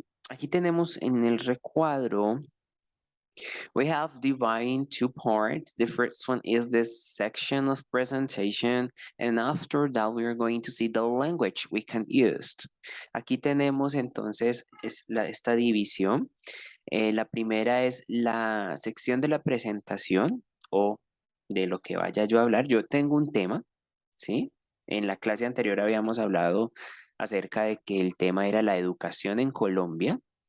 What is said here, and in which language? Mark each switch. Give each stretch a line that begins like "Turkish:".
Spanish: Aquí tenemos en el recuadro
English: We have divided in two parts. The first one is this section of presentation, and after that we are going to see the language we can use.
Spanish: Aquí tenemos entonces esta división. La primera es la sección de la presentación o de lo que vaya yo a hablar. Yo tengo un tema, ¿sí? En la clase anterior habíamos hablado acerca de que el tema era la educación en Colombia.